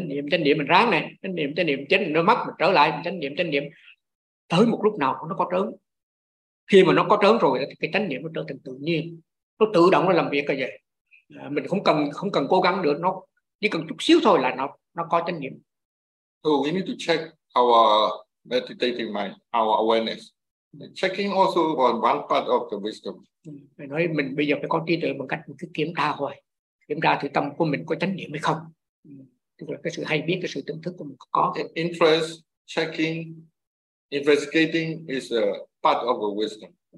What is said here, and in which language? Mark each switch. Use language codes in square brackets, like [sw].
[vi] Chánh niệm mình ráng này, chánh niệm chánh niệm nó mất mình trở lại chánh niệm tới một lúc nào nó có trớn. Khi mà nó có trớn rồi thì cái chánh niệm nó trở thành tự nhiên. Nó tự động nó làm việc cả vậy. Mình không cần cố gắng nữa, nó chỉ cần chút xíu thôi là nó có chánh niệm. [en] So we need to check our meditating mind, our awareness. Checking also on one part of the wisdom. [vi] Mình nói mình bây giờ phải có trí tuệ bằng cách mình cứ kiểm tra hoài. Kiểm tra thử tâm của mình có chánh niệm hay không. Tức là cái sự hay biết, cái sự tỉnh thức của mình có. [en] Interest, checking, investigating is a part of the wisdom.